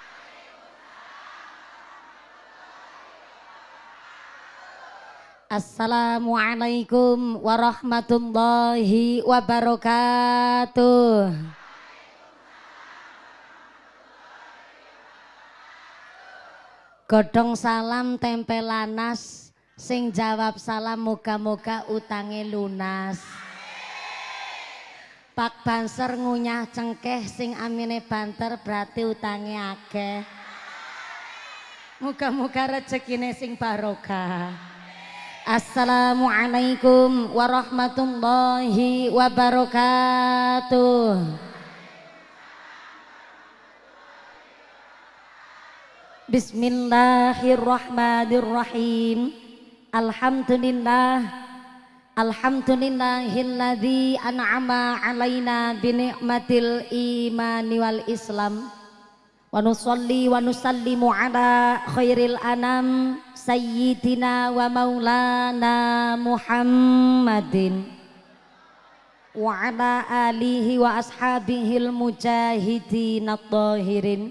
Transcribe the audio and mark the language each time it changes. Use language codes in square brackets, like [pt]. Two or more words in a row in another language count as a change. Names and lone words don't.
[ar] السلام عليكم ورحمة الله وبركاته. [jv] Godhong salam tempel lanas, sing jawab salam muga-muga utange lunas. Pak Banser ngunyah cengkeh, sing amine banter berarti utange akeh. Muga-muga rezekine sing barokah. [ar] السلام عليكم ورحمة الله وبركاته. بسم الله الرحمن الرحيم. الحمد لله. الحمد لله الذي أنعم علينا بنعمة الإيمان والإسلام. ونصلي ونسلم على خير الأنام سيدنا ومولانا محمد وعلى آله وأصحابه المجاهدين الطاهرين.